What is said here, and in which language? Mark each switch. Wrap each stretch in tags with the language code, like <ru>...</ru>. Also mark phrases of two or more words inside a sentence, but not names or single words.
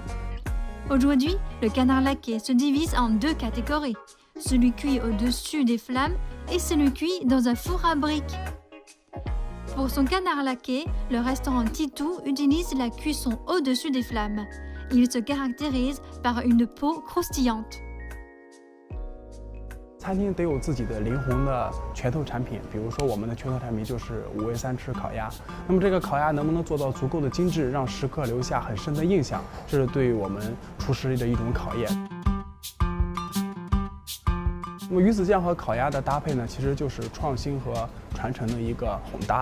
<fr>Aujourd'hui, le canard laqué se divise en deux catégories, celui cuit au-dessus des flammes et celui cuit dans un four à briques. Pour son canard laqué, le restaurant Titou utilise la cuisson au-dessus des flammes. Il se caractérise par une peau croustillante.</fr> <zh>餐厅得有自己的灵魂的拳头产品，比如说我们的拳头产品就是5味3吃烤鸭。那么这个烤鸭能不能做到足够的精致，让食客留下很深的印象，这是对我们厨师的一种考验。那么鱼子酱和烤鸭的搭配呢，其实就是创新和传承的一个混搭。</zh>